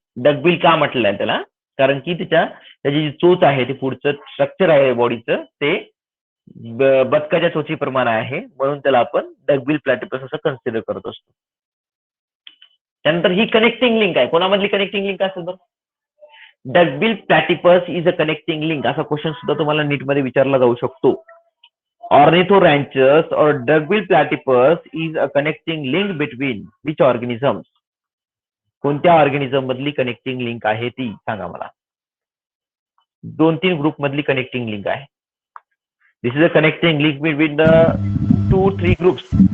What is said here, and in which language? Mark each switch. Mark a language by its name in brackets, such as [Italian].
[Marathi] Duckbill का म्हटलं आहे त्याला? कारण की त्याची जी चोच आहे, ते पुढचं स्ट्रक्चर आहे बॉडीचं, ते बदकाच्या चोचीप्रमाणे आहे, म्हणून त्याला आपण डकबिल प्लॅटिपस असं कन्सिडर करत असतो. त्यानंतर ही कनेक्टिंग लिंक आहे. कोणामधली कनेक्टिंग लिंक असेल बरं? [English] duckbill platypus is a connecting link, [Marathi] असा क्वेश्चन सुद्धा तुम्हाला नीट मध्ये विचारला जाऊ शकतो. [English] Ornithorhynchus or duckbill platypus is a connecting link between which organisms? [Marathi] कोणत्या ऑर्गॅनिझम मधली कनेक्टिंग लिंक आहे ती सांगा मला. 2-3 ग्रुप मधली कनेक्टिंग लिंक आहे. [English] This is a connecting link between the 2-3 groups.